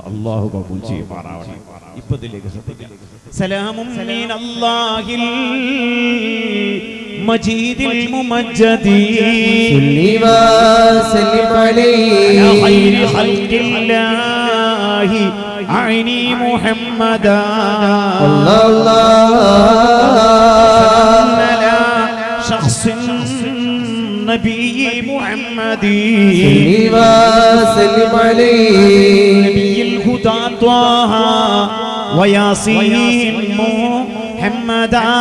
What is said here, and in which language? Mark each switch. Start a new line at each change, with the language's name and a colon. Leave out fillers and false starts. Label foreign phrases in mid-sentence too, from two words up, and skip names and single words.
Malayalam: അല്ലാഹു കബൂൽ ചെയ്യുമാറാവട്ടെ. ഇപ്പൊ ഇതിലേക്ക് ശ്രദ്ധിക്കാം.
Arabic: سلام من الله المجيد الممجد صل وسلم عليه يا خير خلق الله أعني محمدا شخص النبي محمد صلي وسلم عليه نبي الهدى طه وياسين محمد